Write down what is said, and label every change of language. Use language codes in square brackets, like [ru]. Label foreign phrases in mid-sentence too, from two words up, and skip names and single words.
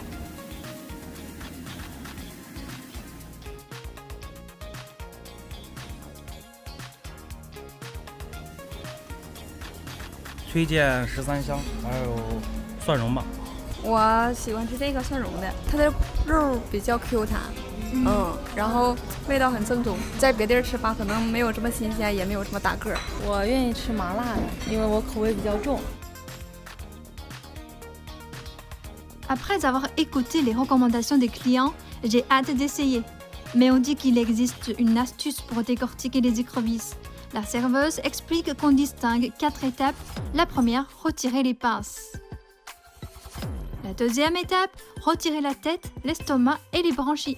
[zh] 推荐13香，还有蒜蓉吧。我喜欢吃这个蒜蓉的，它的肉比较 Q 弹。然后味道很正宗，在别地儿吃法可能没有这么新鲜，也没有这么大个儿。我愿意吃麻辣的，因为我口味比较重。 [fr] Après avoir écouté les recommandations des clients, j'ai hâte d'essayer. Mais on dit qu'il existe une astuce pour décortiquer les écrevisses. La serveuse explique qu'on distingue 4 étapes. La première, retirer les pinces. La deuxième étape, retirer la tête, l'estomac et les branchies.